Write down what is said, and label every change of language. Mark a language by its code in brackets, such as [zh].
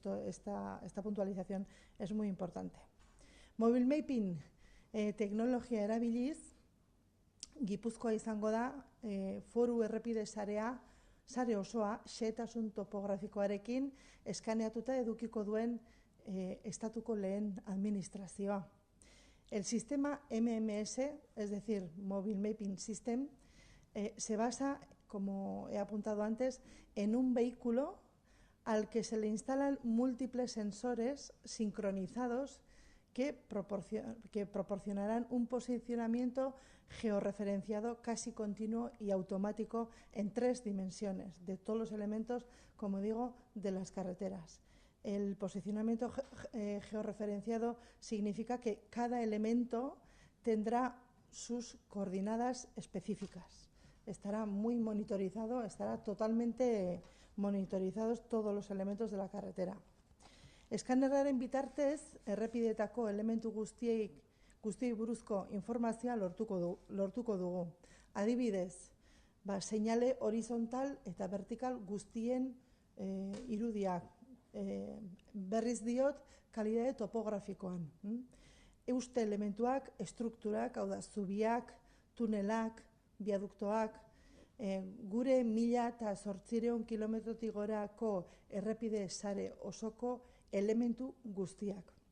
[es] Esta puntualización es muy importante. [eu] Mobile mapping teknologia erabiliz, Gipuzkoa izango da foru errepide sare osoa xehetasun topografikoarekin eskaneatuta edukiko duen estatuko lehen administrazioa. [es] El sistema MMS, es decir, Mobile Mapping System, se basa, como he apuntado antes, en un vehículo al que se le instalan múltiples sensores sincronizados que proporcionarán un posicionamiento georreferenciado casi continuo y automático en 3 dimensiones de todos los elementos, como digo, de las carreteras. El posicionamiento georreferenciado significa que cada elemento tendrá sus coordenadas específicas. Estará muy monitorizado, estará totalmente monitorizados todos los elementos de la carretera. [eu] Eskanerraren bitartez, errepideetako elementu guztiei buruzko informazioa lortuko dugu. Adibidez, seinale horizontal eta vertikal guztien irudiak. Berriz diot, kalidade topografikoan. Euste elementuak, estrukturak, hau da, zubiak, tunelak, biaduktoak, gure 1.800 kilometrotik gorako errepide sare osoko elementu guztiak.